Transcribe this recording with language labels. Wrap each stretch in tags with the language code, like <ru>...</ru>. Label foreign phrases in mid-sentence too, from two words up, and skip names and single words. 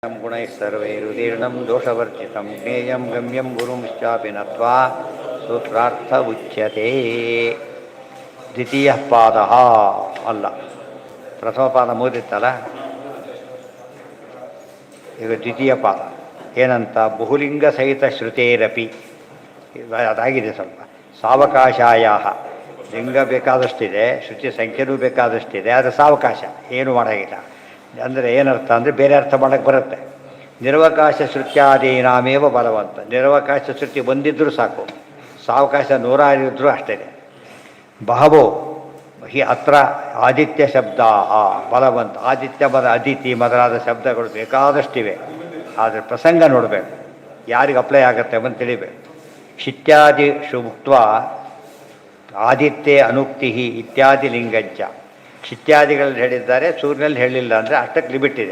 <sa>गुणैः सर्वैरुदीर्णं दोषवर्जितं ज्ञेयं गम्यं गुरुंश्चापि नत्वा सूत्रार्थ उच्यते</sa> <kn>ದ್ವಿತೀಯ ಪಾದ ಅಲ್ಲ ಪ್ರಥಮ ಪಾದ ಮುಗಿದಿತ್ತಲ್ಲ. ಈಗ ದ್ವಿತೀಯ ಪಾದ ಏನಂತ</kn> <sa>ಬಹುಲಿಂಗ ಸಹಿತ ಶ್ರುತೇರಪಿ</sa> <kn>ಅದಾಗಿದೆ. ಸ್ವಲ್ಪ ಸಾವಕಾಶಾಯ ಲಿಂಗ ಬೇಕಾದಷ್ಟಿದೆ, ಶ್ರುತಿ ಸಂಖ್ಯೆನೂ ಬೇಕಾದಷ್ಟಿದೆ, ಆದರೆ ಸಾವಕಾಶ ಏನು ಮಾಡೋಂಗಿಲ್ಲ. ಅಂದರೆ ಏನರ್ಥ ಅಂದರೆ ಬೇರೆ ಅರ್ಥ ಮಾಡೋಕ್ಕೆ ಬರುತ್ತೆ.</kn> <sa>ನಿರವಕಾಶ ಶ್ರುತ್ಯಾದೀನಾಮೇವ ಬಲವಂತ.</sa> <kn>ನಿರವಕಾಶ ಶ್ರುತಿ ಒಂದಿದ್ದರೂ ಸಾಕು, ಸಾವಕಾಶ ನೂರಾರಿದ್ರೂ ಅಷ್ಟೇ.</kn> <sa>ಬಹವೋ ಹಿ ಅತ್ರ ಆದಿತ್ಯ ಶಬ್ದ ಬಲವಂತ.</sa> <kn>ಆದಿತ್ಯ ಅದಿತಿ ಮೊದಲಾದ ಶಬ್ದಗಳು ಬೇಕಾದಷ್ಟಿವೆ, ಆದರೆ ಪ್ರಸಂಗ ನೋಡಬೇಕು, ಯಾರಿಗೆ ಅಪ್ಲೈ ಆಗುತ್ತೆ ಅಂತ ತಿಳಿಬೇಕು.</kn> <sa>ಶಿತ್ಯಾದಿ ಮುಕ್ತ ಆದಿತ್ಯ ಅನುಕ್ತಿ ಇತ್ಯಾದಿ ಲಿಂಗಂಚ.</sa> <kn>ಕ್ಷಿತ್ಯಾದಿಗಳಲ್ಲಿ ಹೇಳಿದ್ದಾರೆ, ಸೂರ್ಯನಲ್ಲಿ ಹೇಳಿಲ್ಲ ಅಂದರೆ ಅಷ್ಟಕ್ಕೆ ಲಿಮಿಟ್ ಇದೆ.</kn>